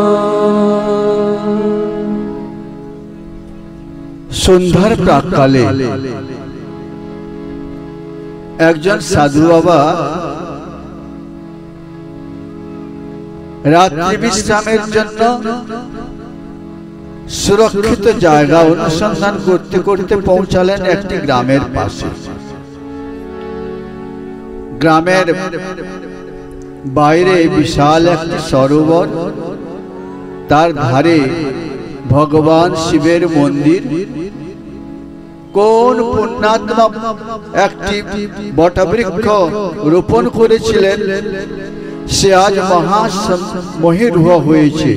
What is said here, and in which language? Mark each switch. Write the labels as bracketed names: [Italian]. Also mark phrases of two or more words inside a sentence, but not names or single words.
[Bangla] সন্ধ্যার প্রাক্কালে একজন সাধু বাবা রাত্রি বিশ্রামের জন্য সুরক্ষিত জায়গা অনুসন্ধান করতে করতে পৌঁছালেন একটি গ্রামের পাশে। গ্রামের বাইরে বিশাল একটি সরোবর, তার ধারে ভগবান শিবের মন্দির কোন পুণ্যাত্মা একটি বটবৃক্ষ রোপণ করেছিলেন, সে আজ মহামহিরূহ হয়েছে।